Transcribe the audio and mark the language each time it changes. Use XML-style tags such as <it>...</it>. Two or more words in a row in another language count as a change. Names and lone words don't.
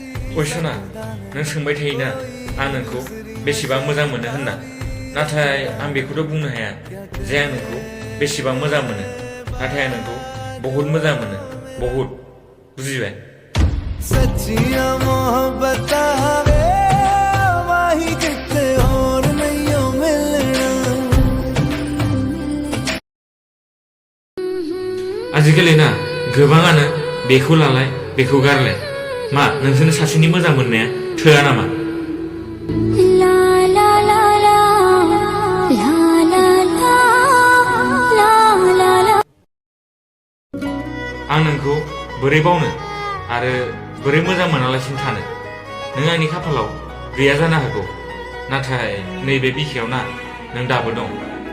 <brx>अयसना नों सोंबाय थायोना आं नोंखौ बेसेबां मोजां मोनो होनना नाथाय आं बेखौथ' बुंनो हाया जे आं नोंखौ बेसेबां मोजां मोनो नाथाय आं नोंखौ बहुत मोजां मोनो बहुत बुजिबाय</brx> <pa>ਸੱਚੀਆਂ ਮੋਹੱਬਤ ਹਵੇ ਵਾਹੀ ਕਿਤੇ ਔਰ ਨਹੀਂ ਮਿਲਣਾ</pa> <brx>आजिखालि ना गोबाङानो बेखौ लालाय बेखौ गारलाय मा नोंसोरनो सासेनि मोजां मोननाया थोआ नामा आं नोंखौ बोरै बावनो आरो बोरै मोजां मोनालासिनो थानो नों आंनि खाफालाव गैया जानो हागौ नाथाय नैबे बिखायाव ना नों दाबो दं</brx>